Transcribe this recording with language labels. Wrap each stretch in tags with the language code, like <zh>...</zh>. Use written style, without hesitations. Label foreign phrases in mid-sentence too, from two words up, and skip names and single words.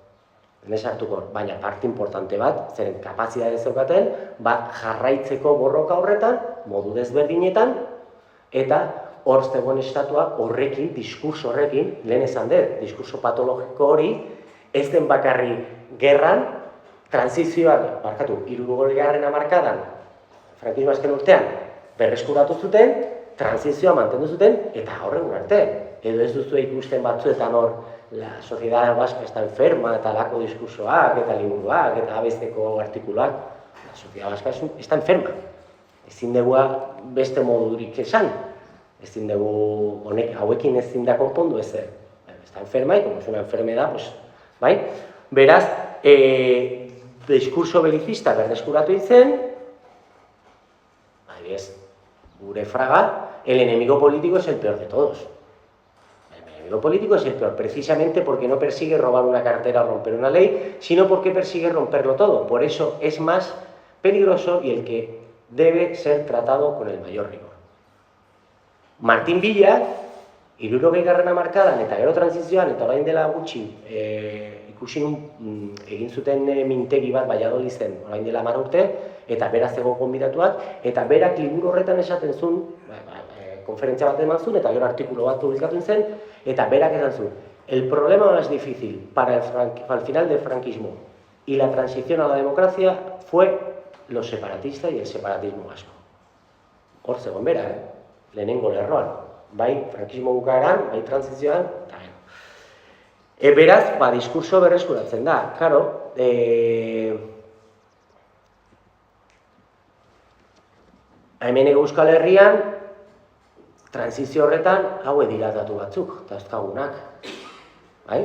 <eu>Baina parte importante bat, zeren kapazitatea zeukaten, jarraitzeko borroka horretan, modu desberdinetan, eta hor zegoen estatua horrekin, diskurso horrekin, lehen esan dut, diskurso patologiko hori, ez den bakarri gerran, transizioan, 60. hamarkadan, frankismo azken urtean, berreskuratu zuten, transizioa mantendu zuten, eta horren arte. Edo ez duzu ikusten batzuetan hor,</eu> <es>la sociedad vasca está enferma,</es> <eu>eta lako diskursoak, eta liburuak, eta abesteko artikuluak.</eu> <es>La sociedad vasca está enferma.</es> <eu>Ezin dugu beste modurik esan. Ezin dugu hauekin ezin da konpondu ezer.</eu> <es>Está enferma, y como es una enfermedad, pues,</es> <eu>bai? Beraz, diskurso belicista berdeskuratu izen, adibidez, gure fraga,</eu> <es>el enemigo político es el peor de todos. El enemigo político es el peor, precisamente porque no persigue robar una cartera o romper una ley, sino porque persigue romperlo todo. Por eso es más peligroso y el que debe ser tratado con el mayor rigor.</es> <eu>Martín Villa, 60. hamarkadan eta gero transizioan, eta orain dela gutxi, egin zuten mintegi bat Valladolizen, orain dela 10 urte, eta beraz ego gonbidatuak, eta berak liburu horretan esaten zuen, konferentzia bat eman zuen, eta gero artikulu bat publikatu zen, eta berak esan zuen,</eu> <es>el problema más difícil para el final del franquismo y la transición a la democracia fue los separatistas y el separatismo vasco.</es> <eu>Hor zegoen bera, lehenengo lerroan, bai frankismo bukaeran, bai transizioan, eta gero. Beraz, diskurso berreskuratzen da, karo, hemen Euskal Herrian, transizio horretan, haue dira datu batzuk, eta ezkagunak, bai?</eu>